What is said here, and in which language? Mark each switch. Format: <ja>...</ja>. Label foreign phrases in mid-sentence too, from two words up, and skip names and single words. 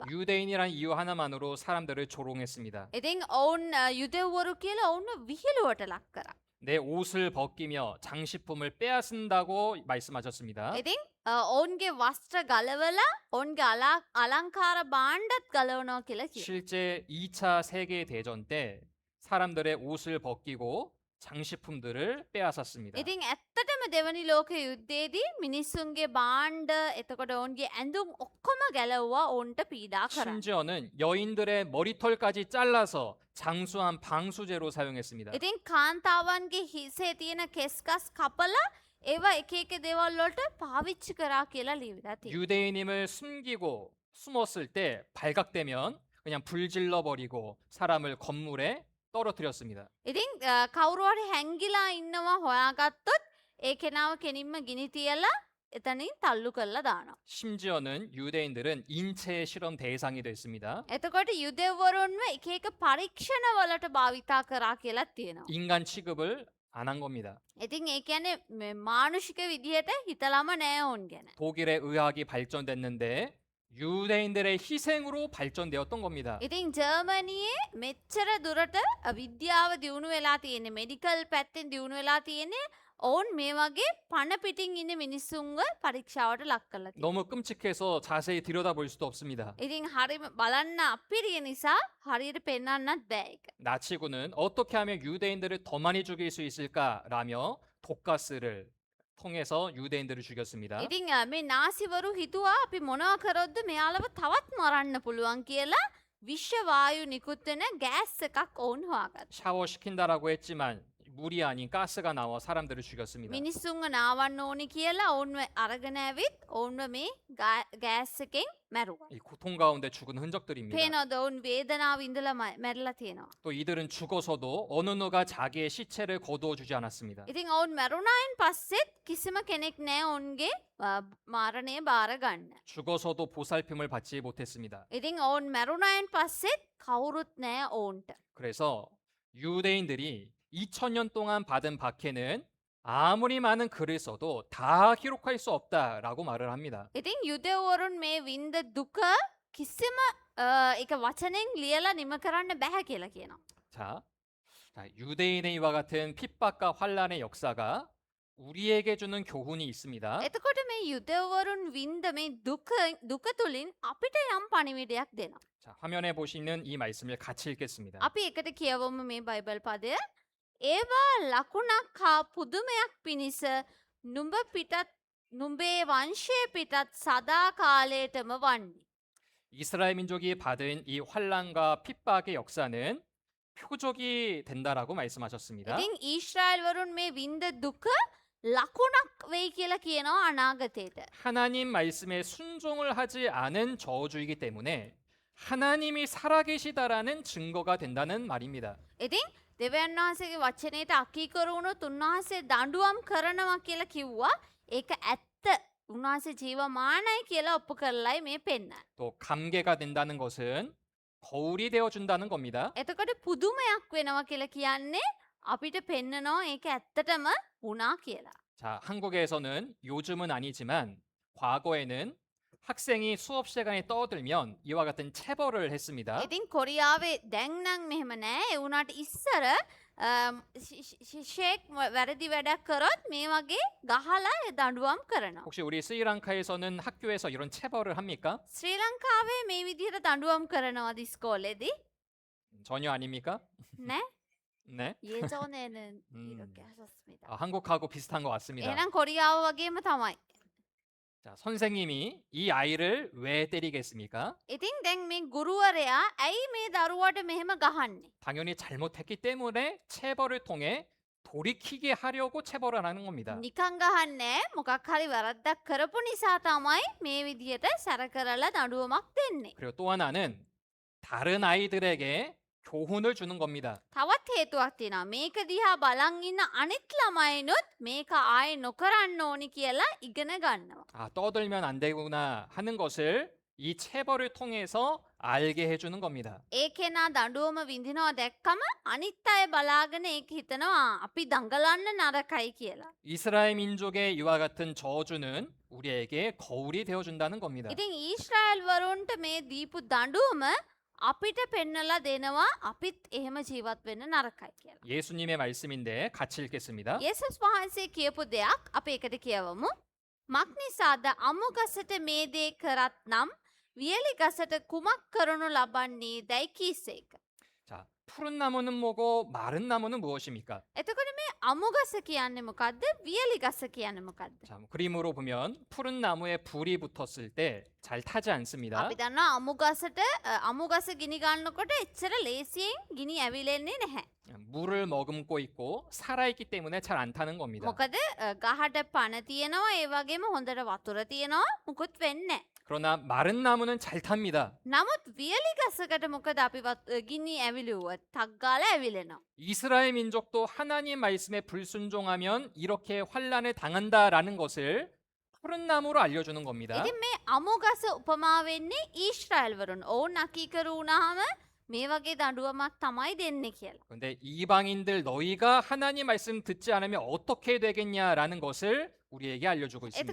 <ko>유대인이란 이유 하나만으로 사람들을 조롱했습니다.</ko> <si>ඉතින් ඔවුන් යුදෙවරු කියලා ඔවුන්ව විහිළුවට ලක් කරා.</si> <ko>내 옷을 벗기며 장식품을 빼앗는다고 말씀하셨습니다.</ko> <si>ඉතින් ඔවුන්ගේ වස්ත්‍ර ගලවලා ඔවුන්ගේ අලංකාර භාණ්ඩත් ගලවනවා කියලා කිව්වා.</si> <ko>실제 2차 세계 대전 때 사람들의 옷을 벗기고 장식품들을 빼앗았습니다.</ko> <si>ඉතින් ඇත්තටම දෙවනි ලෝක යුද්ධයේදී මිනිස්සුන්ගේ භාණ්ඩ එතකොට ඔවුන්ගේ ඇඳුම් ඔක්කොම ගැලවුවා ඔවුන්ට පීඩා කරා.</si> <ko>심지어는 여인들의 머리털까지 잘라서 장수한 방수제로 사용했습니다.</ko> <si>ඉතින් කාන්තාවන්ගේ හිසේ තියෙන කෙස්කස් කපලා ඒවා එක එක දේවල් වලට පාවිච්චි කරා කියලා ලියවිලා තියෙනවා.</si> <ko>유대인임을 숨기고 숨었을 때 발각되면 그냥 불질러 버리고 사람을 건물에 떨어뜨렸습니다.</ko> <si>ඉතින් කවුරු හරි හැංගිලා ඉන්නවා හොයාගත්තොත් ඒ කෙනාව කෙනින්ම ගිනි තියලා එතනින් තල්ලු කරලා දානවා.</si> <ko>심지어는 유대인들은 인체 실험 대상이 됐습니다.</ko> <si>එතකොට යුදෙවරුන්ව එක එක පරීක්ෂණ වලට භාවිතා කරා කියලාත් තියෙනවා.</si> <ko>인간 취급을 안 한 겁니다.</ko> <si>ඉතින් ඒ කියන්නේ මානුෂික විදිහට හිතලම නෑ ඔවුන් ගැන.</si> <ko>독일의 의학이 발전됐는데 유대인들의 희생으로 발전되었던 겁니다.</ko> <si>ඉතින් ජර්මනියේ මෙච්චර දුරට විද්‍යාව දියුණු වෙලා තියෙන්නේ මෙඩිකල් පැත්තෙන් දියුණු වෙලා තියෙන්නේ ඔවුන් මේ වගේ පණ පිටින් ඉන්න මිනිස්සුන්ව පරීක්ෂාවට ලක් කරලා තියෙනවා.</si> <ko>너무 끔찍해서 자세히 들여다볼 수도 없습니다.</ko> <si>ඉතින් හරිම බලන්න අපිරිය නිසා හරියට පෙන්වන්නත් බෑ ඒක.</si> <ko>나치군은 어떻게 하면 유대인들을 더 많이 죽일 수 있을까라며 독가스를 통해서 유대인들을 죽였습니다.</ko> <si>ඉතින් මේ නාසිවරු හිතුවා අපි මොනවා කරොත්ද මෙයාලව තවත් මරන්න පුළුවන් කියලා විශ්වවායු නිකුත් වෙන ගෑස් එකක් ඔවුන් හොයාගත්තා.</si> <ko>샤워 시킨다라고 했지만 물이 아닌 가스가 나와 사람들을 죽였습니다.</ko> <si>මිනිස්සුන්ව නාවන්න ඕනි කියලා ඔවුන්ව අරගෙන ඇවිත් ඔවුන්ව මේ ගෑස් එකෙන් මැරුවා.</si> <ko>이 고통 가운데 죽은 흔적들입니다.</ko> <si>පේනවද ඔවුන් වේදනාව ඉඳලා මැරිලා තියෙනවා.</si> <ko>또 이들은 죽어서도 어느 누가 자기의 시체를 거두어 주지 않았습니다.</ko> <si>ඉතින් ඔවුන් මැරුණායින් පස්සෙත් කිසිම කෙනෙක් නෑ ඔවුන්ගේ මරණය බාර ගන්න.</si> <ko>죽어서도 보살핌을 받지 못했습니다.</ko> <si>ඉතින් ඔවුන් මැරුණායින් පස්සෙත් කවුරුත් නෑ ඔවුන්ට.</si> <ko>그래서 유대인들이 2000년 동안 받은 박해는 아무리 많은 글을 써도 다 기록할 수 없다라고 말을 합니다.</ko> <si>ඉතින් යුදෙව්වරුන් මේ වින්ද දුක කිසිම එක වචනෙන් ලියලා නිම කරන්න බැහැ කියලා කියනවා.</si> <ko>자, 유대인의 이와 같은 핍박과 환란의 역사가 우리에게 주는 교훈이 있습니다.</ko> <si>එතකොට මේ යුදෙව්වරුන් වින්ද මේ දුක තුලින් අපිට යම් පණිවිඩයක් දෙනවා.</si> <ko>자, 화면에 보시는 이 말씀을 같이 읽겠습니다.</ko> <si>අපි එකට කියවමු මේ බයිබල් පදය. ඒවා ලකුණක් හා පුදුමයක් පිණිස නුඹ පිටත් නුඹේ වංශය පිටත් සදා කාලයටම වන්නේ.</si> <ko>이스라엘 민족이 받은 이 환란과 핍박의 역사는 표적이 된다라고 말씀하셨습니다.</ko> <si>ඉතින් ඊශ්‍රායල්වරුන් මේ වින්ද දුක ලකුණක් වෙයි කියලා කියනවා අනාගතයට. 하나님 말씀에 순종을 하지 않은 저주이기 때문에 하나님이 살아계시다라는 증거가 된다는 말입니다. ඉතින් දෙවියන් වහන්සේගේ වචනයට අකීකරු වුණොත් උන්වහන්සේ දඬුවම් කරනවා කියලා කිව්වා. ඒක ඇත්ත. උන්වහන්සේ ජීවමානයි කියලා ඔප්පු කරලයි මේ පෙන්නන්නේ.</si> <ko>또 감개가 된다는 것은 거울이 되어 준다는 겁니다.</ko> <si>එතකොට පුදුමයක් වෙනවා කියලා කියන්නේ අපිට පෙන්නනවා ඒක ඇත්තටම වුණා කියලා.</si> <ko>자, 한국에서는 요즘은 아니지만 과거에는 학생이 수업 시간에 떠들면 이와 같은 체벌을 했습니다.</ko> <si>ඉතින් කොරියාවේ දැන් නම් මෙහෙම නෑ. ඒ වුණාට ඉස්සර ශිෂ්‍යෙක් වැරදි වැඩක් කරොත් මේ වගේ ගහලා දඬුවම් කරනවා.</si> <ko>혹시 우리 스리랑카에서는 학교에서 이런 체벌을 합니까?</ko> <si>ශ්‍රී ලංකාවේ මේ විදිහට දඬුවම් කරනවාද ඉස්කෝලේදී?</si> <ko>전혀 아닙니까?</ko> <si>නෑ.</si> <ko>네. 예전에는 이렇게 하셨습니다. 한국하고 비슷한 것 같습니다.</ko> <si>එහෙනම් කොරියාව වගේම තමයි.</si> <ko>자, 선생님이 이 아이를 왜 때리겠습니까?</ko> <si>ඉතින් දැන් මේ ගුරුවරයා ඇයි මේ දරුවට මෙහෙම ගහන්නේ?</si> <ko>당연히 잘못했기 때문에 체벌을 통해 돌이키게 하려고 체벌을 하는 겁니다.</ko> <si>නිකන් ගහන්නේ මොකක් හරි වැරද්දක් කරපු නිසා තමයි මේ විදියට සැර කරලා දඬුවමක් දෙන්නේ.</si> <ko>그리고 또 하나는 다른 아이들에게 교훈을 주는 겁니다.</ko> <si>තවත් හේතුවක් තියෙනවා. මේක දිහා බලන් ඉන්න අනිත් ළමයිනුත් මේක ආයේ නොකරන්න ඕනි කියලා ඉගෙන ගන්නවා.</si> <ko>아, 떠들면 안 되구나 하는 것을 이 체벌을 통해서 알게 해주는 겁니다.</ko> <si>ඒ කෙනා දඬුවම විඳිනවා දැක්කම අනිත් අය බලාගෙන ඒක හිතනවා අපි දඟලන්න නරකයි කියලා.</si> <ko>이스라엘 민족의 이와 같은 저주는 우리에게 거울이 되어준다는 겁니다.</ko> <si>ඉතින් ඊශ්‍රායල් වරුන්ට මේ දීපු දඬුවම අපිට පෙන්නලා දෙනවා අපිත් එහෙම ජීවත් වෙන්න නරකයි කියලා.</si> <ko>예수님의 말씀인데 같이 읽겠습니다.</ko> <si>යේසුස් වහන්සේ කියපු දෙයක් අපි එකට කියවමු. මක් නිසාද අමු ගසට මේ දේ කරත් නම් වියලි ගසට කුමක් කරනු ලබන්නේ දැයි කීසේක.</si> <ko>자, 푸른 나무는 뭐고 마른 나무는 무엇입니까?</ko> <si>එතකොට මේ අමු ගස කියන්නේ මොකද්ද? වියලි ගස කියන්නේ මොකද්ද?</si> <ko>자, 그림으로 보면 푸른 나무에 불이 붙었을 때 잘 타지 않습니다.</ko> <si>අපි දන්නවා අමු ගස ගිනි ගන්නකොට එච්චර ලේසියෙන් ගිනි ඇවිලෙන්නේ නැහැ.</si> <ko>물을 머금고 있고 살아있기 때문에 잘 안 타는 겁니다.</ko> <si>මොකද ගහට පණ තියෙනවා ඒ වගේම හොඳට වතුර තියෙනවා මුකුත් වෙන්නේ නැහැ.</si> <ko>그러나 마른 나무는 잘 탑니다.</ko> <si>නමුත් වියලි ගසකට මොකද අපි ගිනි ඇවිලුවොත් 탁 ගාලා ඇවිලෙනවා.</si> <ko>이스라엘 민족도 하나님 말씀에 불순종하면 이렇게 환란을 당한다라는 것을 푸른 나무로 알려주는 겁니다.</ko> <si>ඉතින් මේ අමු ගස උපමා වෙන්නේ ඊශ්‍රායල් වරුන්. ඔවුන් අකීකරු වුණාම මේ වගේ දඬුවමක් තමයි දෙන්නේ කියලා.</si> <ko>그런데 이방인들 너희가 하나님 말씀 듣지 않으면 어떻게 되겠냐라는 것을 우리에게 알려주고 있습니다.</ko>